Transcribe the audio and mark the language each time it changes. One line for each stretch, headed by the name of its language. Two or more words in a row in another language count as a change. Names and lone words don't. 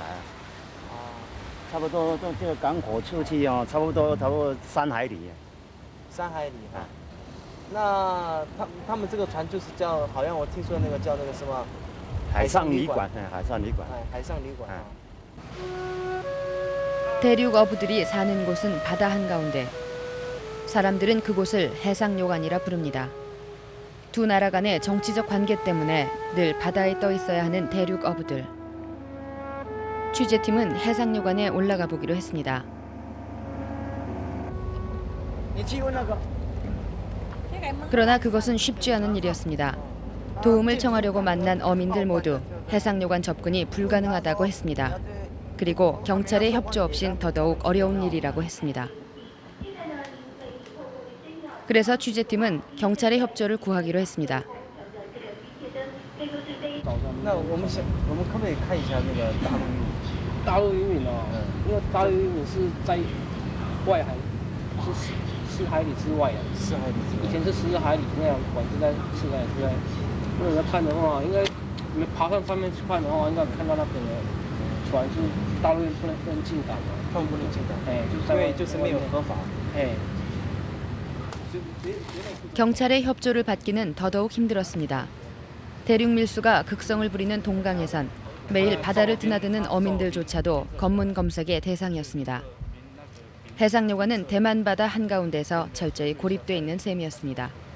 Chinese: 啊，差不多这个港口出去哦，差不多3海里。 3海里啊。那他们这个船就是叫，好像我听说那个叫那个什么海上旅馆，海上旅馆。海上旅馆。
Korean: 대륙 어부들이 사는 곳은 바다 한가운데. 사람들은 그곳을 해상요관이라 부릅니다. 두 나라 간의 정치적 관계 때문에 늘 바다에 떠 있어야 하는 대륙 어부들. 취재팀은 해상요관에 올라가 보기로 했습니다. 그러나 그것은 쉽지 않은 일이었습니다. 도움을 청하려고 만난 어민들 모두 해상요관 접근이 불가능하다고 했습니다. 그리고 경찰의 협조 없인 더더욱 어려운 일이라고 했습니다. 그래서 취재팀은 경찰의 협조를 구하기로 했습니다.
Chinese: 那我们可不可以看一下那个大陆渔民哦，因为大陆渔民是在外海，是4海里之外啊。 4海里之外。以前是10海里那样，管制在4海里之外。如果要看的话，应该你们爬上上面去看的话，应该看到那边的船是大陆不能进港嘛，他们不能进港。哎，就是没有合法。哎。
Korean: 경찰의 협조를 받기는 더더욱 힘들었습니다. 대륙 밀수가 극성을 부리는 동강에선 매일 바다를 드나드는 어민들조차도 검문 검색의 대상이었습니다. 해상요관은 대만 바다 한가운데서 철저히 고립돼 있는 셈이었습니다.